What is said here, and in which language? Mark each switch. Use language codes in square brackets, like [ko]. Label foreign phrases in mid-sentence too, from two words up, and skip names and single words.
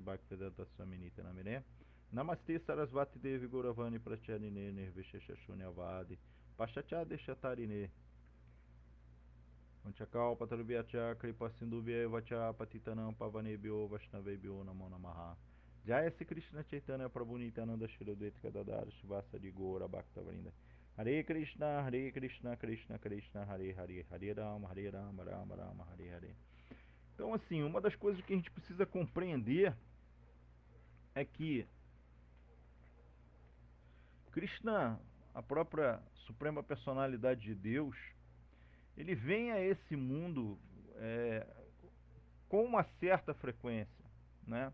[sa] भक्तिवेदान्त स्वामी नित्यनामिने नमस्ते सरस्वती देवी गौरवाणी प्रचारिणे निर्विशेष शून्यवादि पाश्चात्य देशतारिणे वाञ्छाकल्प तरुभ्यश्च कृपा सिन्धुभ्य एव पतितानां पावनेभ्यो वैष्णवेभ्यो नमो नमः जय श्री कृष्ण चैतन्य प्रभु नित्यानन्द श्री अद्वैत गदाधर श्रीवास आदि गौर भक्त वृन्द हरे कृष्ण कृष्ण कृष्ण हरे हरे हरे राम राम राम हरे हरे. [pt] Então assim, uma das coisas que a gente precisa compreender é que Krishna, a própria Suprema Personalidade de Deus, ele vem a esse mundo com uma certa frequência, né?